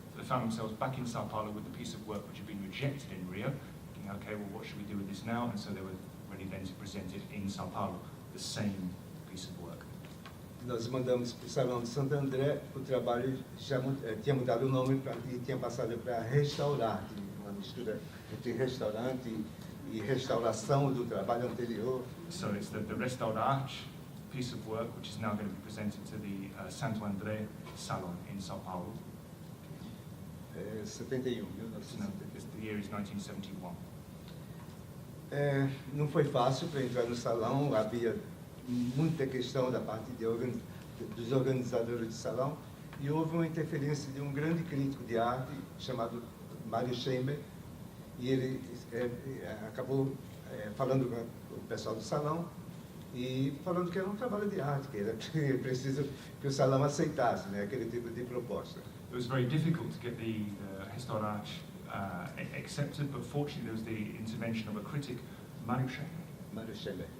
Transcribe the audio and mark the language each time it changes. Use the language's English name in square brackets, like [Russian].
[English] So they found themselves back in São Paulo with a piece of work which had been rejected in Rio, thinking, okay, well, what should we do with this now? And so they were ready then to present it in São Paulo, the same piece of work. [Portuguese] Nós mandamos para o Salão de Santo André, o trabalho já tinha mudado o nome e tinha passado para Restaurarte, uma mistura entre restaurante e restauração do trabalho anterior. [English] So it's the Restaurarte piece of work which is now going to be presented to the Santo André Salon in São Paulo. [Portuguese] 71, [English] the year is 1971. [Portuguese] Não foi fácil para entrar no salão, havia muita questão da parte dos organizadores do salão e houve uma interferência de um grande crítico de arte chamado Mário Schember e ele acabou falando com o pessoal do salão e falando que era um trabalho de arte, que era preciso que o salão aceitasse, né, aquele tipo de proposta. [English] It was very difficult to get the Restaurante accepted, but fortunately there was the intervention of a critic, Mario Schemberg.